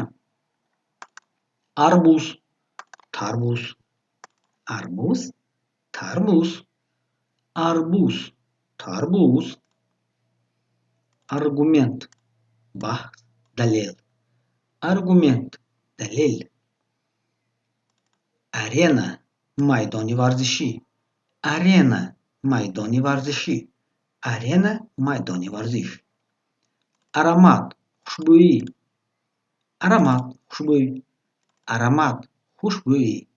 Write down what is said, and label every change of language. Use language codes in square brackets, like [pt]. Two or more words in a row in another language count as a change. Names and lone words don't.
[ru] арбуз. تربوز. арбуз. تربوز. арбуз. تربوز. аргумент. [fa] بحث. دلیل. аргумент. دلیل. [tg] арена. майдони варзишӣ. арена. майдони варзишӣ. арена. майдони варзиш. аромат. хушбӯӣ. аромат. хушбӯй. аромат. хушбӯӣ.